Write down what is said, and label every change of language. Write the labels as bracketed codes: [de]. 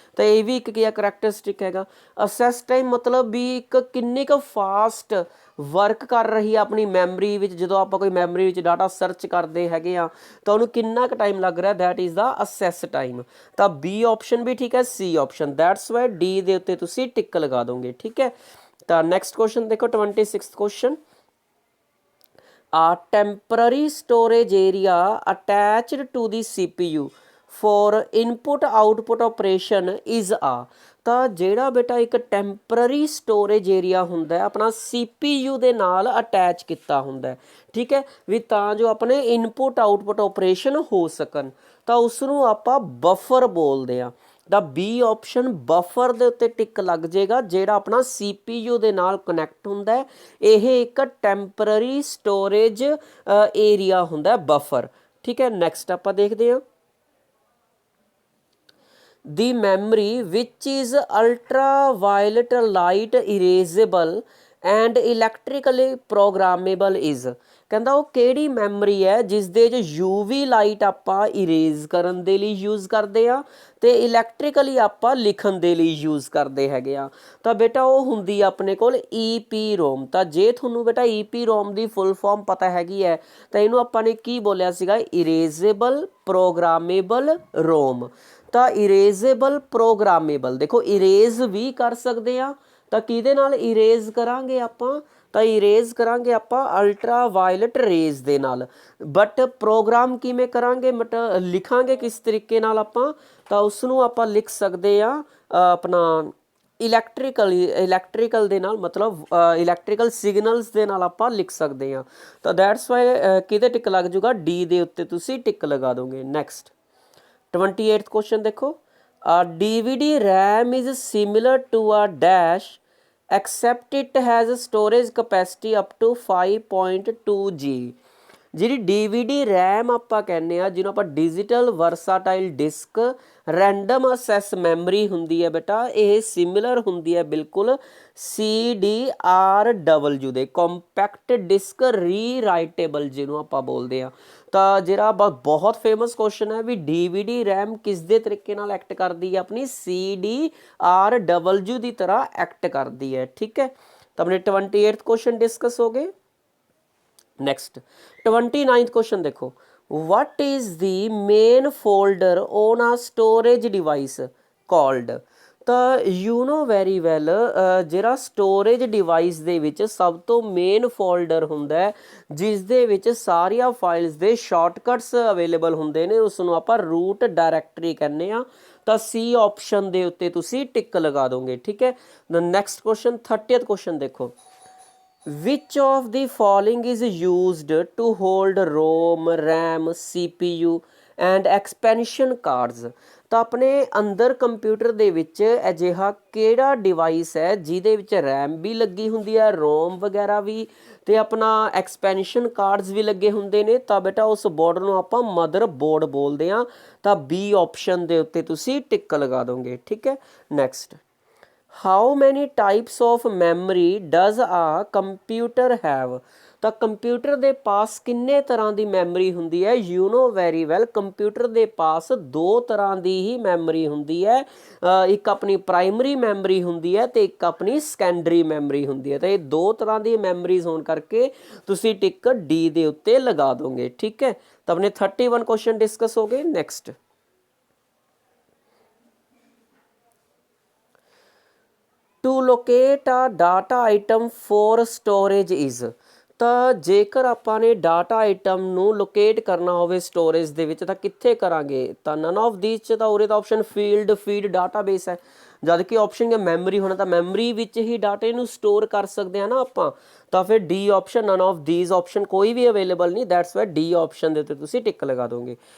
[pa] ਤਾਂ ਇਹ ਵੀ ਇੱਕ ਕੀ ਆ ਕਰੈਕਟਰਿਸਟਿਕ ਹੈਗਾ। ਅਸੈਸ ਟਾਈਮ ਮਤਲਬ ਵੀ ਇੱਕ ਕਿੰਨੀ ਕੁ ਫਾਸਟ ਵਰਕ ਕਰ ਰਹੀ ਆ ਆਪਣੀ ਮੈਮਰੀ ਵਿੱਚ। ਜਦੋਂ ਆਪਾਂ ਕੋਈ ਮੈਮਰੀ ਵਿੱਚ ਡਾਟਾ ਸਰਚ ਕਰਦੇ ਹੈਗੇ ਆ ਤਾਂ ਉਹਨੂੰ ਕਿੰਨਾ ਕੁ ਟਾਈਮ ਲੱਗ ਰਿਹਾ, [en] That is the access time. [pa] ਤਾਂ ਬੀ ਆਪਸ਼ਨ ਵੀ ਠੀਕ ਹੈ, ਸੀ ਆਪਸ਼ਨ, [en] that's why [pa] ਡੀ ਦੇ ਉੱਤੇ ਤੁਸੀਂ ਟਿਕ ਲਗਾ ਦੋਗੇ। ਠੀਕ ਹੈ, ਤਾਂ ਨੈਕਸਟ ਕੁਐਸਚਨ ਦੇਖੋ 26th question. [en] A temporary storage area attached to the CPU for input output operation is a। [pa] ਤਾਂ ਜਿਹੜਾ ਬੇਟਾ ਇੱਕ ਟੈਂਪਰਰੀ ਸਟੋਰੇਜ ਏਰੀਆ ਹੁੰਦਾ ਆਪਣਾ CPU ਦੇ ਨਾਲ ਅਟੈਚ ਕੀਤਾ ਹੁੰਦਾ। ਠੀਕ ਹੈ, ਵੀ ਤਾਂ ਜੋ ਆਪਣੇ ਇਨਪੁਟ ਆਊਟਪੁੱਟ ਆਪਰੇਸ਼ਨ ਹੋ ਸਕਣ ਤਾਂ ਉਸ ਨੂੰ ਆਪਾਂ ਬਫਰ ਬੋਲਦੇ ਆ। ਤਾਂ ਬੀ ਆਪਸ਼ਨ ਬਫਰ ਦੇ ਉੱਤੇ ਟਿਕ ਲੱਗ ਜਾਏਗਾ ਜਿਹੜਾ ਆਪਣਾ CPU ਦੇ ਨਾਲ ਕਨੈਕਟ ਹੁੰਦਾ। ਇਹ ਇੱਕ ਟੈਂਪਰਰੀ ਸਟੋਰੇਜ ਏਰੀਆ ਹੁੰਦਾ ਬਫਰ। ਠੀਕ ਹੈ, ਨੈਕਸਟ ਆਪਾਂ ਦੇਖਦੇ ਹਾਂ। [en] The memory which is ultraviolet light erasable and electrically programmable is। [pa] ਕਹਿੰਦਾ ਉਹ ਕਿਹੜੀ ਮੈਮਰੀ ਹੈ ਜਿਸ ਦੇ ਵਿੱਚ ਯੂਵੀ ਲਾਈਟ ਆਪਾਂ ਇਰੇਜ਼ ਕਰਨ ਦੇ ਲਈ ਯੂਜ਼ ਕਰਦੇ ਆ ਤੇ ਇਲੈਕਟ੍ਰੀਕਲੀ ਆਪਾਂ ਲਿਖਣ ਦੇ ਲਈ ਯੂਜ਼ ਕਰਦੇ ਹੈਗੇ ਆ। ਤਾਂ ਬੇਟਾ ਉਹ ਹੁੰਦੀ ਆ ਆਪਣੇ ਕੋਲ EPROM। ਤਾਂ ਜੇ ਤੁਹਾਨੂੰ ਬੇਟਾ EPROM ਦੀ ਫੁੱਲ ਫਾਰਮ ਪਤਾ ਹੈਗੀ ਹੈ ਤਾਂ ਇਹਨੂੰ ਆਪਾਂ ਨੇ ਕੀ ਬੋਲਿਆ ਸੀਗਾ, ਇਰੇਜ਼ੇਬਲ ਪ੍ਰੋਗਰਾਮੇਬਲ ਰੋਮ। ਤਾਂ ਇਰੇਜ਼ੇਬਲ ਪ੍ਰੋਗਰਾਮੇਬਲ, ਦੇਖੋ ਇਰੇਜ਼ ਵੀ ਕਰ ਸਕਦੇ ਆ, ਤਾਂ ਕਿਹਦੇ ਨਾਲ ਇਰੇਜ਼ ਕਰਾਂਗੇ ਆਪਾਂ, ਤਾਂ ਇਰੇਜ਼ ਕਰਾਂਗੇ ਆਪਾਂ ਅਲਟਰਾ ਵਾਇਲਟ ਰੇਜ਼ ਦੇ ਨਾਲ। ਬਟ ਪ੍ਰੋਗਰਾਮ ਕਿਵੇਂ ਕਰਾਂਗੇ, ਲਿਖਾਂਗੇ ਕਿਸ ਤਰੀਕੇ ਨਾਲ ਆਪਾਂ, ਤਾਂ ਉਸ ਨੂੰ ਆਪਾਂ ਲਿਖ ਸਕਦੇ ਆ ਆਪਣਾ ਇਲੈਕਟ੍ਰੀਕਲ ਦੇ ਨਾਲ, ਮਤਲਬ ਇਲੈਕਟ੍ਰੀਕਲ ਸਿਗਨਲਸ ਦੇ ਨਾਲ ਆਪਾਂ ਲਿਖ ਸਕਦੇ ਆ। ਤਾਂ [en] that's why [pa] ਕਿਹਦੇ ਟਿਕ ਲੱਗ ਜੂਗਾ, ਡੀ ਦੇ ਉੱਤੇ ਤੁਸੀਂ ਟਿਕ ਲਗਾ ਦੋਗੇ। ਨੈਕਸਟ 28th ਕੁਐਸਚਨ ਦੇਖੋ, [en] DVD RAM is similar to a dash except it has a storage capacity up to 5.2 G। [pa] ਜਿਹੜੀ DVD RAM ਆਪਾਂ ਕਹਿੰਦੇ ਆ, ਜਿਹਨੂੰ ਆਪਾਂ digital ਵਰਸਾਟਾਈਲ disc random assess memory ਹੁੰਦੀ ਹੈ ਬੇਟਾ, ਇਹ ਸਿਮਿਲਰ ਹੁੰਦੀ ਹੈ ਬਿਲਕੁਲ CDRW ਦੇ, ਕੰਪੈਕਟ ਡਿਸਕ ਰੀਰਾਈਟੇਬਲ ਜਿਹਨੂੰ ਆਪਾਂ ਬੋਲਦੇ ਆ। ਤਾਂ ਜਿਹੜਾ ਬਹੁਤ ਫੇਮਸ ਕੁਐਸਚਨ ਹੈ ਵੀ DVD RAM ਕਿਸ ਦੇ ਤਰੀਕੇ ਨਾਲ ਐਕਟ ਕਰਦੀ ਹੈ, ਆਪਣੀ CDRW ਦੀ ਤਰ੍ਹਾਂ ਐਕਟ ਕਰਦੀ ਹੈ। ਠੀਕ ਹੈ, ਤਾਂ ਆਪਣੇ 28th ਕੁਐਸਚਨ ਡਿਸਕਸ ਹੋ ਗਏ। नेक्स्ट 29th क्वेश्चन देखो, [en] what is the main folder on a storage device called। [pa] ਤਾਂ [en] you know very well [pa] ਜਿਹੜਾ ਸਟੋਰੇਜ ਡਿਵਾਈਸ ਦੇ ਵਿੱਚ ਸਭ ਤੋਂ ਮੇਨ ਫੋਲਡਰ ਹੁੰਦਾ ਜਿਸ ਦੇ ਵਿੱਚ ਸਾਰੀਆਂ ਫਾਈਲਸ ਦੇ ਸ਼ਾਰਟਕਟਸ ਅਵੇਲੇਬਲ ਹੁੰਦੇ ਨੇ, ਉਸ ਨੂੰ ਆਪਾਂ ਰੂਟ ਡਾਇਰੈਕਟਰੀ ਕਹਿੰਦੇ ਆ। ਤਾਂ ਸੀ ਆਪਸ਼ਨ ਦੇ ਉੱਤੇ ਤੁਸੀਂ ਟਿਕ ਲਗਾ ਦੋਗੇ। ਠੀਕ ਹੈ, ਨੈਕਸਟ ਕੁਐਸਚਨ 30th ਕੁਐਸਚਨ ਦੇਖੋ, [en] which of the following is used to hold ROM, RAM, CPU and expansion cards। [pa] ਤਾਂ ਆਪਣੇ ਅੰਦਰ ਕੰਪਿਊਟਰ ਦੇ ਵਿੱਚ ਅਜਿਹਾ ਕਿਹੜਾ ਡਿਵਾਈਸ ਹੈ ਜਿਹਦੇ ਵਿੱਚ RAM ਵੀ ਲੱਗੀ ਹੁੰਦੀ ਹੈ, ROM ਵਗੈਰਾ ਵੀ, ਤੇ ਆਪਣਾ ਐਕਸਪੈਂਸ਼ਨ ਕਾਰਡਸ ਵੀ ਲੱਗੇ ਹੁੰਦੇ ਨੇ। ਤਾਂ ਬੇਟਾ ਉਸ ਬੋਰਡ ਨੂੰ ਆਪਾਂ ਮਦਰ ਬੋਰਡ ਬੋਲਦੇ ਹਾਂ। ਤਾਂ B ਆਪਸ਼ਨ ਦੇ ਉੱਤੇ ਤੁਸੀਂ ਟਿਕ ਲਗਾ ਦੋਗੇ। ਠੀਕ ਹੈ, [en] Next how many types of memory does a computer have. [pa] ਤਾਂ ਕੰਪਿਊਟਰ ਦੇ ਪਾਸ ਕਿੰਨੇ ਤਰ੍ਹਾਂ ਦੀ ਮੈਮਰੀ ਹੁੰਦੀ ਹੈ, [en] you know very well [pa] computer ਦੇ ਪਾਸ ਦੋ ਤਰ੍ਹਾਂ ਦੀ ਹੀ ਮੈਮਰੀ ਹੁੰਦੀ ਹੈ, ਇੱਕ ਆਪਣੀ ਪ੍ਰਾਇਮਰੀ ਮੈਮਰੀ ਹੁੰਦੀ ਹੈ ਤੇ ਇੱਕ ਆਪਣੀ ਸੈਕੰਡਰੀ ਮੈਮਰੀ ਹੁੰਦੀ ਹੈ। ਤਾਂ ਇਹ ਦੋ ਤਰ੍ਹਾਂ ਦੀ ਮੈਮਰੀਜ਼ ਹੋਣ ਕਰਕੇ ਤੁਸੀਂ ਟਿਕ ਡੀ ਦੇ ਉੱਤੇ ਲਗਾ ਦੋਗੇ। ਠੀਕ ਹੈ, ਤਾਂ ਆਪਣੇ 31 ਕੁਐਸਚਨ ਡਿਸਕਸ ਹੋ ਗਏ। [en] Next to locate a data item for storage is। [pa] ਤਾਂ ਜੇਕਰ ਆਪਾਂ ਨੇ ਡਾਟਾ ਆਈਟਮ ਨੂੰ ਲੋਕੇਟ ਕਰਨਾ ਹੋਵੇ ਸਟੋਰੇਜ ਦੇ ਵਿੱਚ ਤਾਂ ਕਿੱਥੇ ਕਰਾਂਗੇ, ਤਾਂ [en] none of these [pa] 'ਚ ਤਾਂ ਉਰੇ ਦਾ ਆਪਸ਼ਨ ਫੀਡ ਡਾਟਾਬੇਸ ਹੈ, ਜਦ ਕਿ ਆਪਸ਼ਨ ਹੈ ਮੈਮਰੀ ਹੋਣਾ, ਤਾਂ ਮੈਮਰੀ ਵਿੱਚ ਹੀ ਡਾਟੇ ਨੂੰ ਸਟੋਰ ਕਰ ਸਕਦੇ ਹਾਂ ਨਾ ਆਪਾਂ। ਤਾਂ ਫਿਰ D option, [en] none of these [pa] option ਕੋਈ ਵੀ ਅਵੇਲੇਬਲ ਨਹੀਂ, [en] that's why [pa] ਡੀ ਆਪਸ਼ਨ ਦੇ ਉੱਤੇ ਤੁਸੀਂ ਟਿਕ ਲਗਾ ਦੋਗੇ।